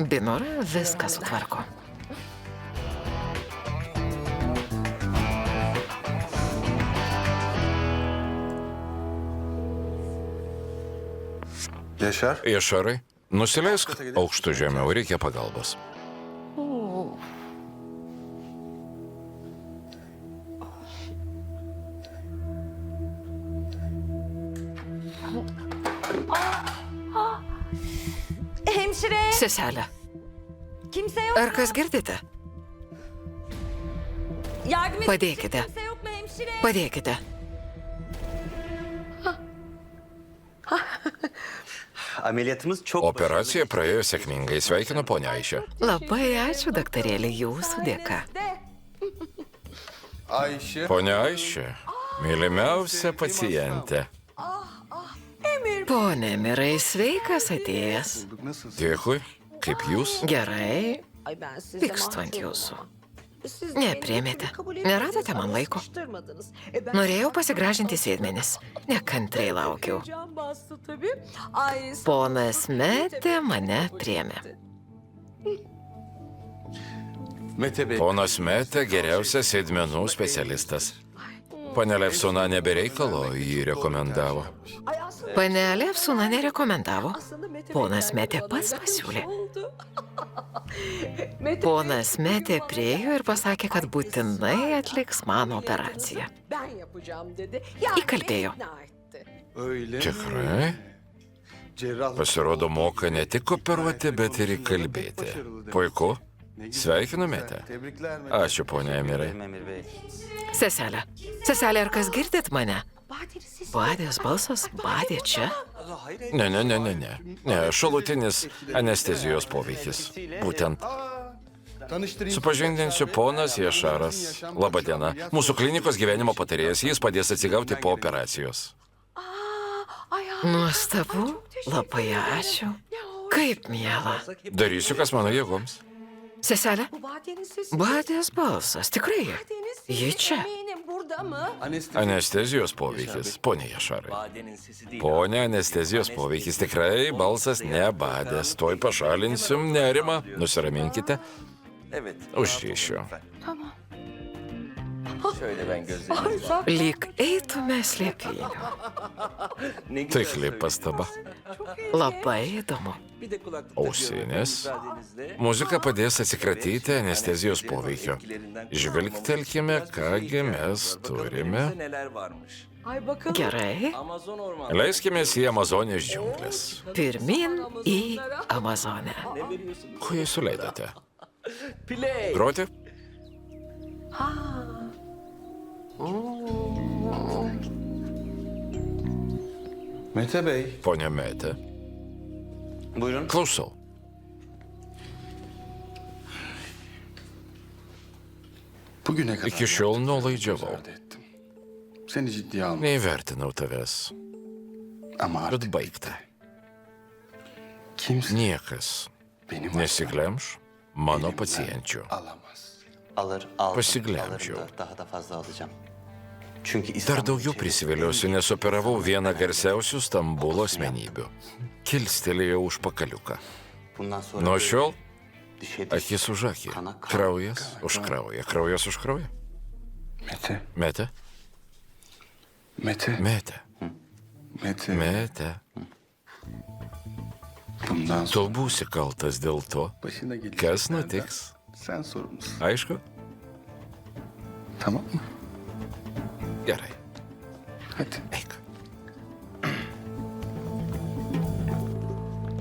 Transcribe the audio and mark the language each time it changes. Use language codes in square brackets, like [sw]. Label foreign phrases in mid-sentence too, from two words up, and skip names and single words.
[lt] Binora viską sutvarko. Išarai, nusileisk aukštų žemiau, reikia pagalbos. [tr] Hemşire. [lt] Seselė, [tr] Kimse yok. [lt] ar kas girdite? [tr] Yardım et. [lt] Padėkite. [tr] Kimse yok mu hemşire? [lt] Padėkite. [tr] Ameliyatımız çok [lt] Operacija praėjo sėkmingai, sveikinu ponia Aišė. Labai ačiū, daktarėlė, jūsų dėka. Ponia Aišė, mylimiausia pacientė. Pone Mirai, sveikas atėjęs. Dėkui, kaip jūs? Gerai, [tr] Ay ben size [lt] pykstu ant [tr] mahcup [lt] jūsų. [tr] oldum. Siz [lt] Nepriėmėte. [tr] beni kabul [lt] Neradote [tr] etmediniz [lt] man [tr] ama [lt] laiko. [tr] sıkıştırmadınız. Ben [lt] Norėjau pasigražinti sėdmenis. Nekantriai laukiau. [tr] can bastı tabii. Ay, [lt] Ponas Metė mane priėmė. Ponas Metė geriausias sėdmenų specialistas. Pane Lefsona nebereikalo jį rekomendavo. [tr] ay aslında, [lt] Panelė Efsuna nerekomendavo. [tr] aslında Mete [lt] Ponas [tr] Bey'den [lt] Metė [tr] bana [lt] pats [tr] birkaç [lt] pasiūlė. [tr] oldu. Mete [lt] Ponas Metė priėjo ir pasakė, kad būtinai atliks mano operaciją. [tr] ben yapacağım dedi. [lt] Įkalbėjo. [tr] ikna etti. [lt] Tikrai? Pasirodo, moka ne tik operuoti, bet ir įkalbėti. Puiku. Sveikinumėte. Ačiū, ponia Emirai. [tr] Emir Bey. [lt] Seselė, ar kas girdit mane? [tr] Badeli siz [lt] Badės balsas, badė čia? Ne, šalutinis anestezijos poveikis. Būtent. Supažindinsiu ponas Jašaras. Labadiena. Mūsų klinikos gyvenimo patarėjas, jis padės atsigauti po operacijos. Nuostabu, labai ačiū. Kaip miela. Darysiu, kas mano jėgoms. Seselė, [tr] bu Bade'nin sesi. [lt] badės balsas, tikrai. [tr] Bade'nin sesi. [lt] Ji čia. [tr] Eminim burada mı? [lt] Anestezijos poveikis, ponia Jašarai. [tr] Badenin sesi değil. [lt] Ponia, anestezijos poveikis tikrai balsas nebadės. Tuoj pašalinsim nerimą. Nusiraminkite. [tr] Evet. [lt] Užrišiu. [tr] Şöyle ben gözlerimi... [lt] Lyg eitume slėpynių. [tr] Ne güzel [lt] Taikli [tr] söyledin. [lt] pastaba. Labai įdomu. [tr] Bir de kulaklık [lt] Ausinės. [tr] takıyorum. Müsaadenizle. [lt] Muzika padės atsikratyti anestezijos poveikio. Žvelgtelkime, kągi mes turime. [tr] Elimizde neler varmış. Ay bakalım. [lt] Gerai, [tr] Amazon ormanı. [lt] Leiskimės į Amazonės džiunglės. pirmin į Amazonę. [tr] Ne veriyorsunuz? [lt] Ko jūs suleidote? Play. Groti? [tr] Mete Bey. [lt] Ponia Metė. [tr] Buyurun. [lt] Klausau. [tr] Bugüne kadar [lt] Iki šiol nuolaidžiavau. [tr] müsaade ettim. Seni ciddiye almadım [lt] Neįvertinau tavęs. [tr] ama [lt] Bet [tr] artık [lt] baigta. [tr] kimse [lt] Niekas [tr] benim [lt] nesiglemš mano pacienčių. [tr] Alamaz. Alırım [lt] Pasiglemdžiau. [tr] da daha da fazla alacağım. Çünkü [lt] Dar [tr] İstanbul [lt] daugiau [tr] içerisinde- [lt] prisiviliosiu, nes operavau vieną garsiausių Stambulo asmenybių. Kilstelėjau užpakaliuką. [tr] Bundan sonra [lt] Nuo šiol [tr] dişe diş. [lt] akis už akį. Kraujas už kraują. Kraujas už kraują. [tr] Mete, [lt] Metė? [tr] Mete, [lt] Metė. [tr] Mete. [lt] Metė. [tr] Bundan [lt] Tu [tr] sonra [lt] būsi kaltas dėl to, [tr] başına gelecek. [lt] kas nutiks. [tr] Sen sorumlusun. [lt] Aišku? [tr] Tamam mı? [lt] Gerai. [tr] Hadi. [lt] Eik.